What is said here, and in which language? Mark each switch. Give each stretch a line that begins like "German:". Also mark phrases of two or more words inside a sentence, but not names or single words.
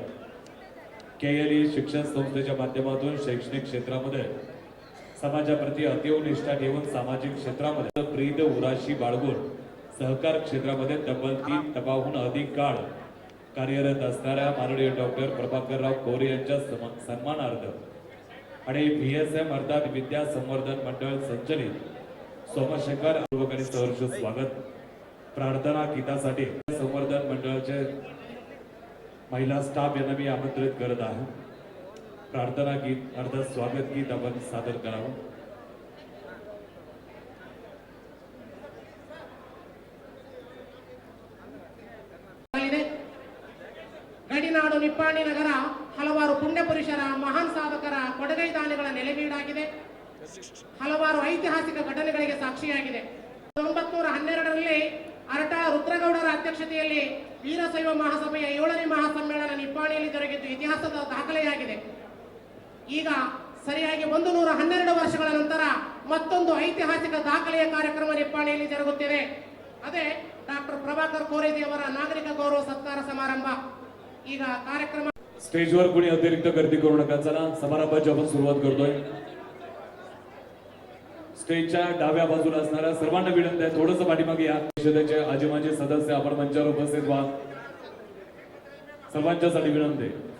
Marathi: KLE शिक्षण संस्थेच्या माध्यमातून शैक्षणिक क्षेत्रामध्ये समाजाप्रती अतीव निष्ठा ठेवून सामाजिक क्षेत्रामध्ये प्रीत उराशी बाळगून सहकार क्षेत्रामध्ये तब्बल 3 टप्प्याहून अधिक काळ कार्यरत असणाऱ्या माननीय डॉक्टर प्रभाकरराव कोरे यांच्या सन्मानार्थ आणि VSM अर्थात विद्या संवर्धन मंडळ संचलित सोमशेखर पूर्वकांनी सहर्ष स्वागत. प्रार्थना गीतासाठी संवर्धन मंडळाचे महिला स्टाफ यांना मी आमंत्रित करत आहे. प्रार्थना गीत अर्थात स्वागत गीत आपण सादर करावं.
Kannada: ಗಡಿನಾಡು ನಿಪ್ಪಾಣಿ ನಗರ ಹಲವಾರು ಪುಣ್ಯ ಪುರುಷರ ಮಹಾನ್ ಸಾಧಕರ ಕೊಡುಗೈ ದಾನಿಗಳ ನೆಲೆವೀಡಾಗಿದೆ. ಹಲವಾರು ಐತಿಹಾಸಿಕ ಘಟನೆಗಳಿಗೆ ಸಾಕ್ಷಿಯಾಗಿದೆ. 1912ರಲ್ಲಿ ಅರಟಾಳ ರುದ್ರಗೌಡರ ಅಧ್ಯಕ್ಷತೆಯಲ್ಲಿ ವೀರಶೈವ ಮಹಾಸಭೆಯ 7ನೇ ಮಹಾಸಮ್ಮೇಳನ ನಿಪ್ಪಾಣಿಯಲ್ಲಿ ಜರುಗಿದ್ದು ಇತಿಹಾಸದ ದಾಖಲೆಯಾಗಿದೆ. ಈಗ ಸರಿಯಾಗಿ 112 ವರ್ಷಗಳ ನಂತರ ಮತ್ತೊಂದು ಐತಿಹಾಸಿಕ ದಾಖಲೆಯ ಕಾರ್ಯಕ್ರಮ ನಿಪ್ಪಾಣಿಯಲ್ಲಿ ಜರುಗುತ್ತಿದೆ. ಅದೇ ಡಾಕ್ಟರ್ ಪ್ರಭಾಕರ್ ಕೋರೆಜಿಯವರ ನಾಗರಿಕ ಗೌರವ ಸತ್ಕಾರ ಸಮಾರಂಭ. ಈಗ ಕಾರ್ಯಕ್ರಮ
Marathi: स्टेजवर कोणी अतिरिक्त गर्दी करू नका. चला समारंभाची आपण सुरुवात करतोय. स्टेजच्या डाव्या बाजूला असणाऱ्या सर्वांना विनंती आहे थोडंसं पाठीमागे या. परिषदेचे आजीमाजी सदस्य आपण मंचावर उपस्थित व्हा. सर्वांच्यासाठी विनंती.